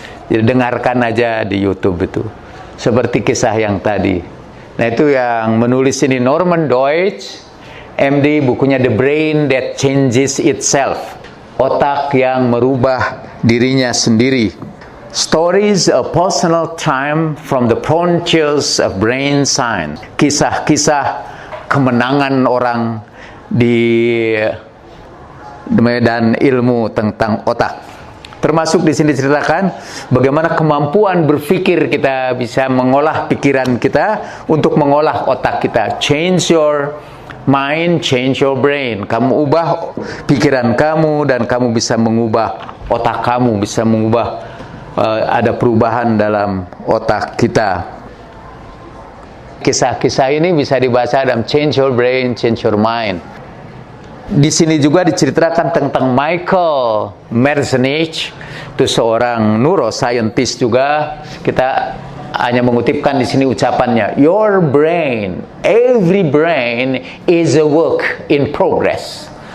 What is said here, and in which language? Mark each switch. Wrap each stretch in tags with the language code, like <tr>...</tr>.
<id>Jadi dengarkan aja di YouTube itu. Seperti kisah yang tadi. Nah, itu yang menulis ini Norman Deutsch, MD, bukunya The Brain That Changes Itself. Otak yang merubah dirinya sendiri.</id> <en>Stories of personal triumph from the frontiers of brain science.</en> <id>Kisah-kisah kemenangan orang di medan ilmu tentang otak. Termasuk di sini diceritakan bagaimana kemampuan berpikir kita bisa mengolah pikiran kita untuk mengolah otak kita.</id> <en>Change your mind, change your brain.</en> <id>Kamu ubah pikiran kamu dan kamu bisa mengubah otak kamu, bisa mengubah ada perubahan dalam otak kita. Kisah-kisah ini bisa dibaca dalam Change Your Brain, Change Your Mind. Di sini juga diceritakan tentang Michael Merzenich, itu seorang neuroscientist juga. Kita hanya mengutipkan di sini ucapannya.</id> <en>Your brain, every brain is a work in progress.</en>